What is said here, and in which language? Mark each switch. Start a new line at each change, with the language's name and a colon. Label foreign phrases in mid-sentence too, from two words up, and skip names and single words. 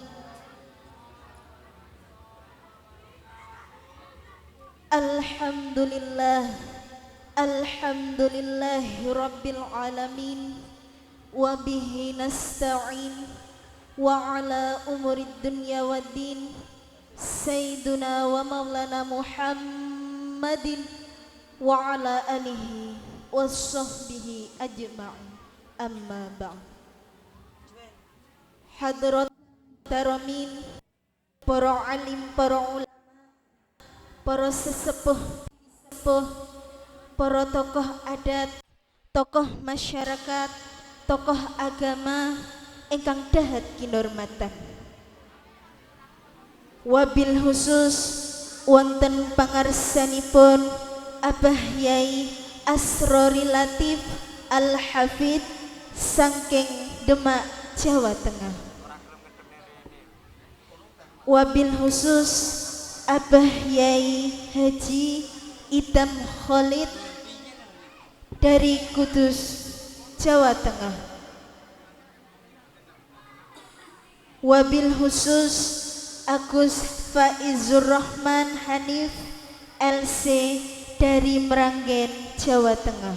Arabic: الحمد لله، الحمد لله رب العالمين، وبه نستعين، وعلى أمور الدنيا والدين، سيدنا ومولانا محمد وعلى آله وصحبه أجمعين. أما بعد.
Javanese: Hadrat taramin, para alim, para ulama, para sesepuh, para tokoh adat, tokoh masyarakat, tokoh agama ingkang dahat kinurmatan.
Arabic: وبالخصوص
Javanese: wonten pangarsanipun Abah Yai Asrori Latif Al-Hafid saking Demak, Jawa Tengah.
Arabic: وبالخصوص
Indonesian: Abah Yai Haji Idam Khalid dari Kudus, Jawa Tengah.
Arabic: وبالخصوص
Indonesian: Agus Faizur Rahman Hanif LC dari Meranggen, Jawa Tengah.